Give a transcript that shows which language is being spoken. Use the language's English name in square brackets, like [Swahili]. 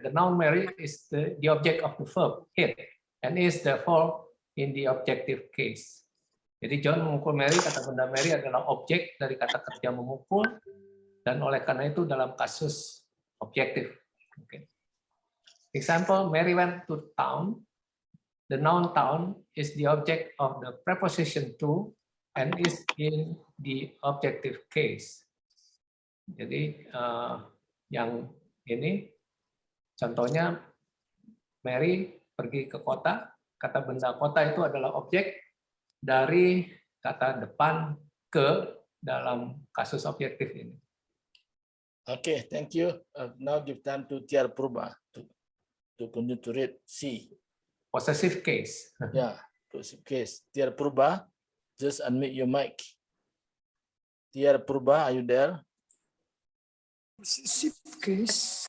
[English] The noun Mary is the object of the verb hit and is therefore in the objective case. [Indonesian] Jadi John memukul Mary, kata benda Mary adalah objek dari kata kerja memukul, dan oleh karena itu dalam kasus objektif. [English] Okay. Example, Mary went to town. The noun town is the object of the preposition to and is in the objective case. [Indonesian] Jadi yang ini contohnya Mary pergi ke kota, kata benda kota itu adalah objek dari kata depan ke dalam kasus objektif ini. [English] Okay, thank you. Now give time to Tiar Purba to continue to read C. Possessive case. Yeah, possessive case. Tiar Purba, just unmute your mic. Tiar Purba, are you there? Possessive case.